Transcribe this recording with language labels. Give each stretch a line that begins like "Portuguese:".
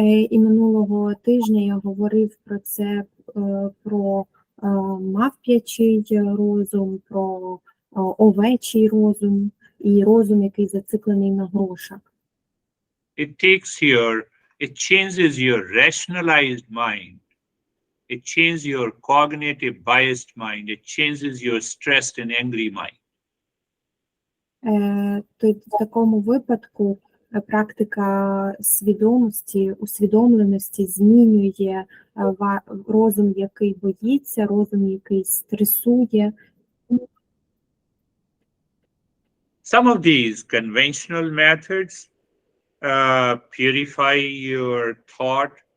Ukrainian: І минулого тижня я говорив про це, про мавп'ячий розум, про овечий розум і розум, який зациклений на грошах.
English: It changes your rationalized mind. It changes your cognitive biased mind. It changes your stressed and angry mind.
Ukrainian: В такому випадку практика свідомості, усвідомленості змінює розум, який боїться, розум, який стресує.
English: Some of these conventional methods purify your thought.